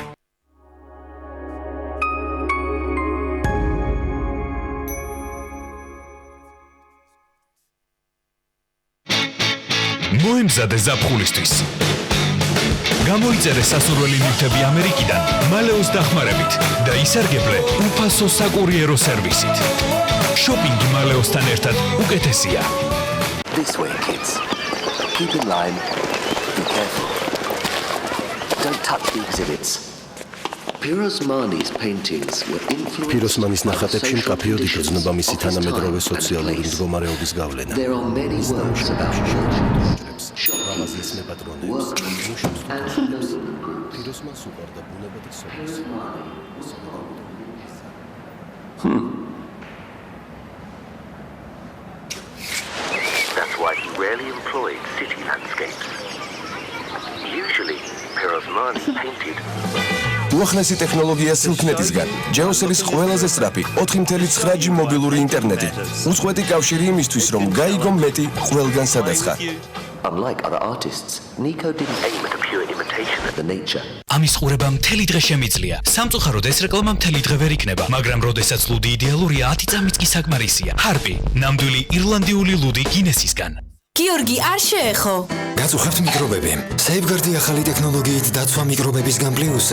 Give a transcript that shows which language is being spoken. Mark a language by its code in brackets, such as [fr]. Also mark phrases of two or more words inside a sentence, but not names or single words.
[ka] მოემზადე ზაფხულისთვის. გამოიწერე სასურველი ნივთები ამერიკიდან მალეოს დახმარებით და ისარგებლე უფასო საკურიერო სერვისით. შოპინგი მალეოსთან ერთად უკეთესია. [en] This way, kids. Keep in line. Be careful. Don't touch the exhibits. Pirosmani's paintings were influenced. [ka] Pirosmanis ნახატებში მკაფიოდ იგრძნობა მისი თანამედროვე სოციალური მდგომარეობის გავლენა. [en] There are many works about [ka] მაღაზიის მეპატრონეებს, მუშებს პიროსმანს უყვარდა ბუნება და სოციალური. [en] That's why he rarely employed city landscapes. Usually, Pirosmani painted. [ka] უახლესი ტექნოლოგია სილქნეტისგან, ჯეოსელის ყველაზე სწრაფი 4.9G მობილური ინტერნეტი. უწყვეტი კავშირი იმისთვის, რომ გაიგო მეტი ყველგან სადაცხა. [en] Unlike other artists, Nico didn't aim at a pure imitation of the nature. [ka] ამის ყურება მთელი დღე შემიძლია. სამწუხაროდ ეს რეკლამა მთელი დღე ვერ იქნება, მაგრამ როდესაც ლუდი იდეალურია, 10 წამიც კი საკმარისია. ჰარპი, ნამდვილი ირლანდიული ლუდი გინესისგან. გიორგი, არ შეეხო. გაწუხებთ მიკრობები. Safeguard-ი ახალი ტექნოლოგიით დაცვა მიკრობებისგან პლუსზე.